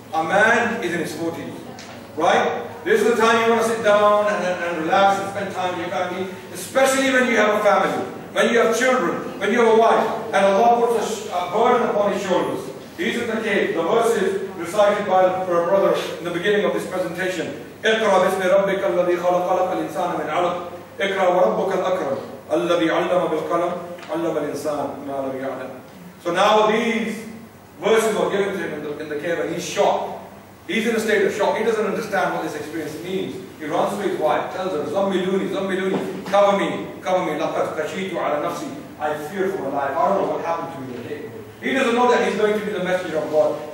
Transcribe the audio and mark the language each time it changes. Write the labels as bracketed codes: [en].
[en] A man is in his 40s. Right? This is the time you want to sit down and relax and spend time with your family, especially when you have a family, when you have children, when you have a wife, and Allah puts a burden upon his shoulders. He's in the cave. The verse is recited by the brother in the beginning of this presentation. [ar] اقرأ باسم ربك الذي خلق الإنسان من علق اقرأ وربك الأكرم الذي علم بالقلم علم الإنسان ما لم يعلم. [en] So now these verses were given to him in the cave, and he's shocked. He's in a state of shock. He doesn't understand what this experience means. He runs to his wife, tells her, Zammiluni, Zammiluni, cover me, [ar] laqad khashitu ala nafsi. [en] I fear for my life. I don't know what happened to me today. He doesn't know that he's going to be the messenger of God.